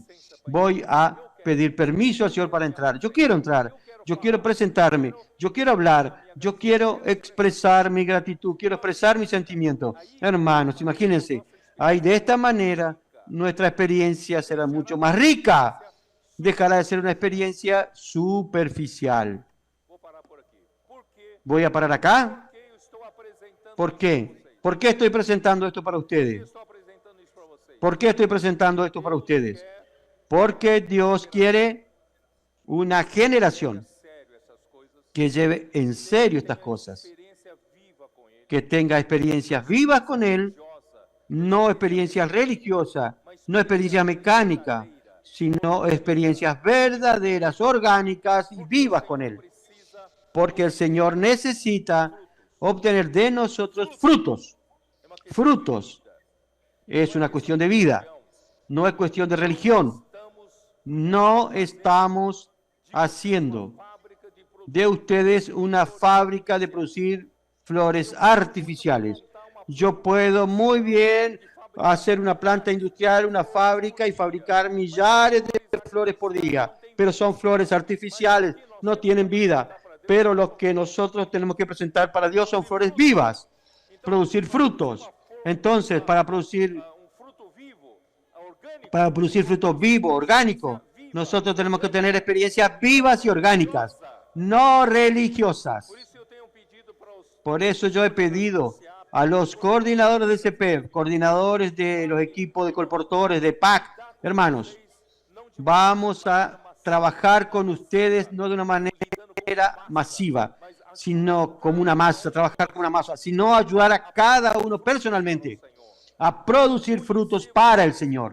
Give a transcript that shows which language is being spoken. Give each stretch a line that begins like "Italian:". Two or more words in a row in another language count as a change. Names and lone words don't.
Spanish: Voy a pedir permiso al Señor para entrar. Yo quiero entrar, yo quiero presentarme, yo quiero hablar, yo quiero expresar mi gratitud, quiero expresar mi sentimiento. Hermanos, imagínense, ahí de esta manera nuestra experiencia será mucho más rica. Dejará de ser una experiencia superficial.
Portuguese: Vou parar por aqui. Por quê?
Spanish: Voy a parar acá.
Portuguese: Porque eu estou apresentando
Spanish: ¿Por
Portuguese: isso
Spanish: qué?
Portuguese: para vocês?
Spanish: ¿Por qué estoy presentando esto para
Portuguese: Eu
Spanish: ustedes?
Portuguese: estou apresentando isso para vocês.
Spanish: ¿Por qué estoy presentando esto para ustedes? Porque Dios quiere una generación
Portuguese: Sério essas coisas.
Spanish: que lleve en serio estas cosas,
Portuguese: Experiência viva com ele.
Spanish: que tenga experiencias vivas con Él, no experiencias religiosas, no experiencias mecánicas, sino experiencias verdaderas, orgánicas y vivas con Él.
Portuguese: Precisa,
Spanish: Porque el Señor necesita obtener de nosotros frutos.
Portuguese: é uma questão
Spanish: Frutos. Es una cuestión de vida, no es cuestión de religión.
Portuguese: estamos
Spanish: No estamos haciendo
Portuguese: fábrica de produtos.
Spanish: de ustedes una fábrica de producir flores artificiales. Yo puedo muy bien hacer una planta industrial, una fábrica y fabricar millares de flores por día, pero son flores artificiales, no tienen vida. Pero lo que nosotros tenemos que presentar para Dios son flores vivas, producir frutos. Entonces, para producir
Portuguese: Um fruto vivo, orgânico,
Spanish: fruto vivo, orgánico, nosotros tenemos que tener experiencias vivas y orgánicas, no religiosas.
Portuguese: por isso eu tenho pedido para os
Spanish: Por eso yo he pedido a los coordinadores de CPEP, coordinadores de los equipos de colportores, de PAC, hermanos, vamos a trabajar con ustedes no de una manera masiva, sino como una masa, trabajar como una masa, sino ayudar a cada uno personalmente a producir frutos para el Señor.